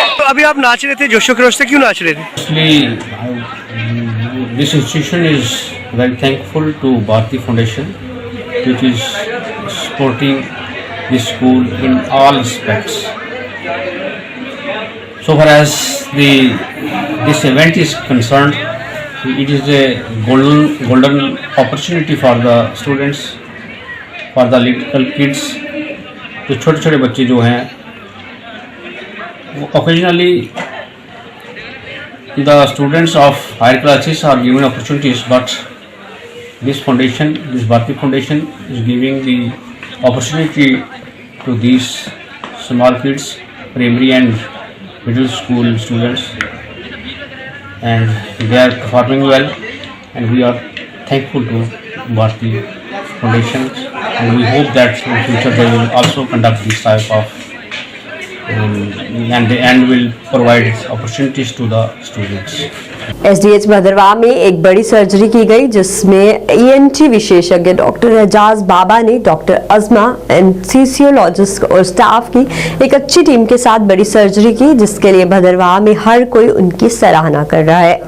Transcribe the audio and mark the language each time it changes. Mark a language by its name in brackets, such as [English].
[Hindi] अभी आप नाच रहे थे, जोशो खरोश से क्यों नाच रहे थे? [English] This institution is very thankful to Bharti Foundation, which is supporting this school in all aspects. So far as this event is concerned, it is a golden opportunity for the students, for the little kids. [Hindi] जो छोटे छोटे बच्चे जो हैं, [English] occasionally the students of higher classes are given opportunities, but this foundation, this Bharti Foundation, is giving the opportunity to these small kids, primary and middle school students, and they are performing well, and we are thankful to Bharti Foundation, and we hope that in future they will also conduct this type of and will provide opportunities to the students. [Hindi] SDH Bhaderwah में एक बड़ी surgery की गई, जिसमें ENT विशेषज्ञ doctor Ejaz बाबा ने doctor अजमा, anaesthesiologist और staff की एक अच्छी टीम के साथ बड़ी सर्जरी की, जिसके लिए भदरवाह में हर कोई उनकी सराहना कर रहा है।